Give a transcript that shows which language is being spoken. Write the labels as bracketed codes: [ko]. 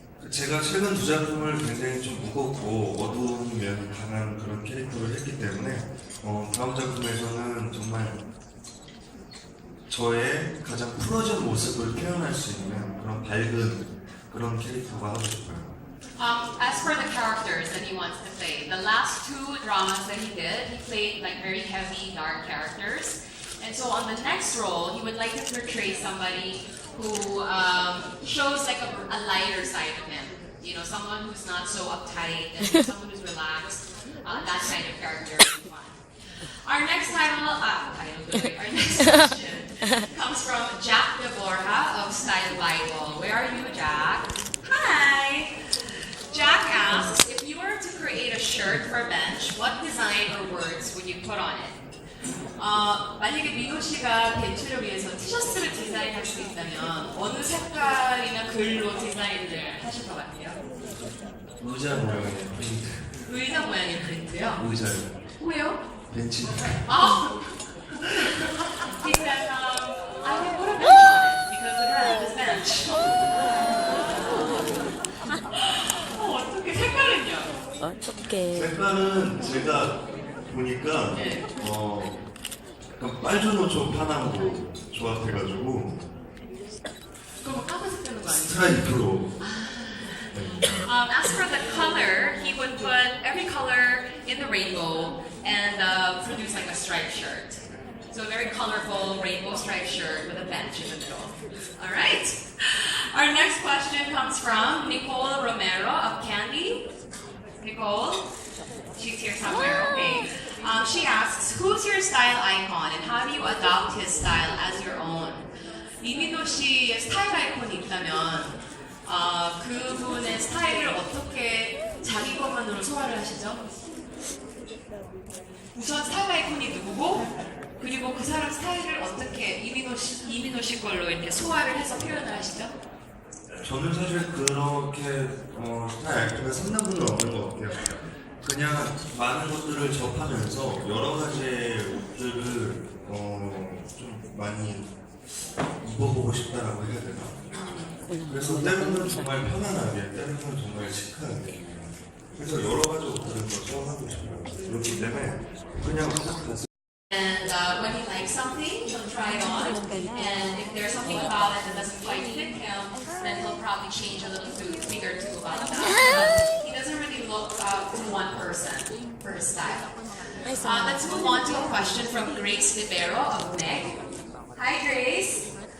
[ko] 제가 최근 두 작품을 굉장히 좀 무겁고 어두운 면이 강한 그런 캐릭터를 했기 때문에 다음 작품에서는 정말 저의 가장 풀어진 모습을 표현할 수 있는 그런 밝은 그런 캐릭터가 하고 싶어요. [en] As for the characters that he wants to play, the last two dramas that he did, he played like very heavy, dark characters. And so on the next role, he would like to portray somebody who shows like a lighter side of him. Someone who's not so uptight and someone who's relaxed. That kind of character is fun. Our next our next question comes from Jack DeBorja of Style Bible. Where are you, Jack? Hi! Jack asks, if you were to create a shirt for Bench, what design or words would you put on it? [ko] 만약에 민호 씨가 벤츠를 위해서 티셔츠를 디자인할 수 있다면 어느 색깔이나 글로 디자인을 하실 것 같아요? 의자 모양의 프린트. 의자 모양의 프린트요? 의자요. 왜요? 벤치. [en] He said, I would put a bench on it because it has this bench. [ko] 어떻게 색깔은요? 어떻게? 색깔은 제가 보니까 네. 약간 빨주노초 파남으로 조합해가지고 그럼 까만색 되는 거 아니에요? 스트라이프로. [en] As for the color, he would put every color in the rainbow and produce like a striped shirt. So a very colorful rainbow striped shirt with a bench in the middle. All right. Our next question comes from Nicole Romero of Candy. Nicole, she's here somewhere. Okay. She asks, who's your style icon and how do you adopt his style as your own? [ko] 이민호 씨의 스타일 아이콘이 있다면 그분의 스타일을 어떻게 자기 것만으로 소화를 하시죠? 우선 스타일 아이콘이 누구고 그리고 그 사람 스타일을 어떻게 이민호 씨 걸로 이렇게 소화를 해서 표현을 하시죠? 저는 사실 그렇게 스타일 아이콘을 삼는 분은 없는 것 같아요. 그냥 많은 것들을 접하면서 여러 가지의 옷들을 좀 많이 입어보고 싶다라고 해야 되나? 그래서 때로는 정말 편안하게, 때로는 정말 시크하게. 그래서 여러 가지 옷들을 더 소화하고 싶어요. 그렇기 때문에 그냥 딱 가서. [en] And when he likes something, he'll try it on. And if there's something about it that doesn't quite fit him, then he'll probably change a little thing or two about that. But he doesn't really look to one person for his style. Let's move on to a question from Grace Libero of Meg. Hi, Grace.